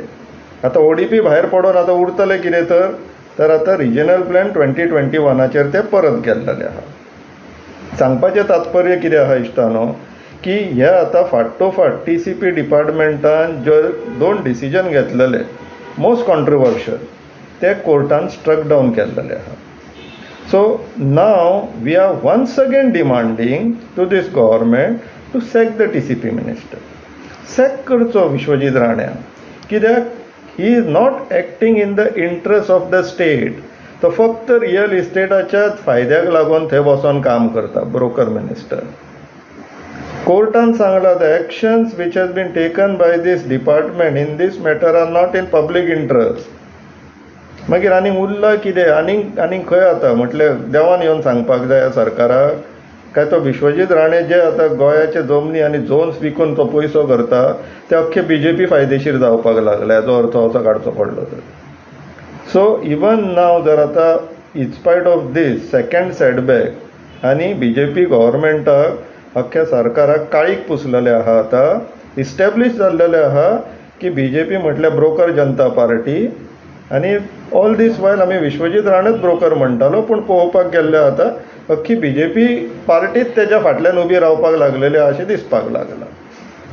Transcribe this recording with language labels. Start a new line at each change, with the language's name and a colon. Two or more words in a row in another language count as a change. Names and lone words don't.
Konkani: आतां ODP भायर पडून आतां उरतले कितें तर आतां रिजनल प्लॅन 2021 ते परत गेल्लेले आहा. सांगपाचें तात्पर्य कितें आहा इश्टानो की हे आतां फाटोफाट TCP डिपार्टमेंटान जे 2 डिसिजन घेतलेले
English: most controversial
Konkani: ते कोर्टान
English: struck down
Konkani: केल्लेले आहा.
English: So now we are once again demanding to this government to sack the TCP minister.
Konkani: Sack करचो विश्वजीत राणे कित्याक he is not acting in the interest of the state. तो फक्त
English: real estateाच्याच
Konkani: फायद्याक लागून थंय बसून काम करता
English: broker minister.
Konkani: कोर्टान सांगला
English: the actions which has been taken by this department in this matter are not in public interest.
Konkani: मागीर आनीक उरला कितें आनीक खंय आतां म्हटल्यार देवान येवन सांगपाक जाय सरकाराक काय तो विश्वजीत राणे जे आतां गोंयाचे जमनी आनी झोन्स विकून तो पयसो करता ते अख्खे BJP फायदेशीर जावपाक लागले, हाचो अर्थ असो काडचो पडलो तर.
English: so even now
Konkani: जर आतां
English: in spite of these second setback
Konkani: आनी BJP गव्हर्मेंटाक अख्ख्या सरकाराक काळीक पुसलेले आहा, आतां इस्टॅब्लीश जाल्लेले आहा की BJP म्हटल्यार ब्रोकर जनता पार्टी आनी
English: all this while
Konkani: आमी विश्वजीत राणेच ब्रोकर म्हणटालो, पूण पळोवपाक गेल्ले आतां अख्खी BJP पार्टीच तेज्या फाटल्यान उबी रावपाक लागलेली अशें दिसपाक लागलां.